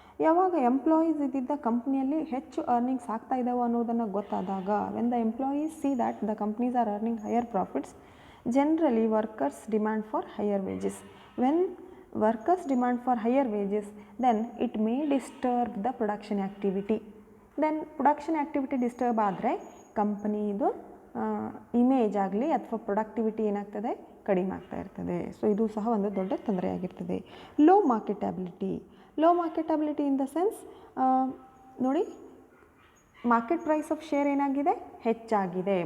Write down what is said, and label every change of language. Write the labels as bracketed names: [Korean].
[Kannada] ಯಾವಾಗ ಎಂಪ್ಲಾಯೀಸ್ ಇದ್ದಿದ್ದ ಕಂಪ್ನಿಯಲ್ಲಿ ಹೆಚ್ಚು ಅರ್ನಿಂಗ್ಸ್ ಆಗ್ತಾ ಇದ್ದಾವೆ ಅನ್ನೋದನ್ನು ಗೊತ್ತಾದಾಗ, [English] When the employees see that the companies are earning higher profits, generally workers demand for higher wages. When workers demand for higher wages, then it may disturb the production activity. Then production activity disturb [Kannada] ಆದರೆ ಕಂಪನಿದು image ಆಗಲಿ ಅಥವಾ productivity ಏನಾಗ್ತದೆ, ಕಡಿಮೆ ಆಗ್ತಾ ಇರ್ತದೆ. So ಇದು ಸಹ ಒಂದು ದೊಡ್ಡ ತೊಂದರೆಯಾಗಿರ್ತದೆ. [English] low marketability in the sense, [Kannada] ನೋಡಿ, [English] market price of share [Kannada] ಏನಾಗಿದೆ, ಹೆಚ್ಚಾಗಿದೆ.